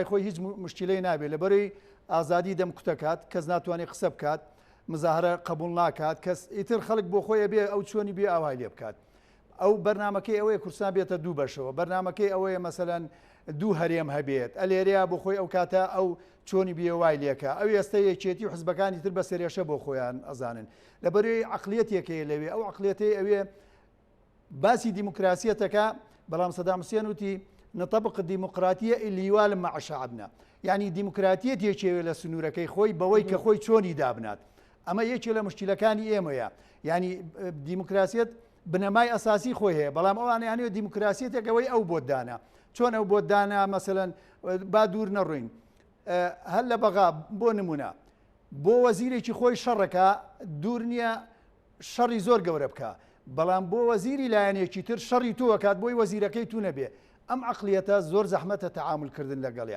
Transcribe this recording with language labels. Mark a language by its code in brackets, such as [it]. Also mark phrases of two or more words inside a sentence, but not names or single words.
[ckb] خۆی هیچ مشکلەی نابێت لەبەرەوەی ئازادی دەم کوتەکات کەس ناتوانێت قسە بکات مزاهرە قبول ناکات کەس ئیتر خەڵک بۆ خۆی بێ ئەو چۆنی بێ ئاوای لێ بکات ئەو بەرنمەکەی ئەوەیە کوردستان بێتە دوو بەشەوە بەرنمەکەی ئەوەیە مەسەلەن دوو هەرێم هەبێت ئەلێریا بۆ خۆی ئەو کاتە ئەو چۆنی بێوای لێکە ئەو ئێستا یەکێتی و حزبەکانی تر بە سێرێشە بۆ خۆیان ئەزانن لەبەرەوەی عقلیەتێکەیە لەوێ ئەو عقلیەتەی ئەوێ باسی دیموکراسیەتەکە بەڵام سەدام حوسێن وتی [ar] نطبق الديمقراطية اللي يوالم مع شعبنا يعني ديمقراطية يجي [ckb] لە سنوورەکەی خۆی بەوەی کە خۆی چۆنی دابنات ئەمە یەکێ لە مشکلەکانی ئێمەیە يعني دیموکراسیەت بنەمای ئەساسی خۆی هەیە بەڵام ئەوانیانەوە دیموکراسیەتێکەوەی ئەو بۆ دانا چۆن ئەو بۆ دانا مەسەلەن با دوور نەڕوین هەر لە بەغا بۆ نمونە بۆ وەزیرێکی خۆی شەڕەکە دوور نییە شەڕی زۆر گەورە بکە بەڵام بۆ وەزیری لایەنێکی تر شەڕی تۆ کات بۆی وەزیرەکەی تو نەبێ ئەم عقلیەتە زۆر زەحمەتە تەعاملکردن لەگەڵیا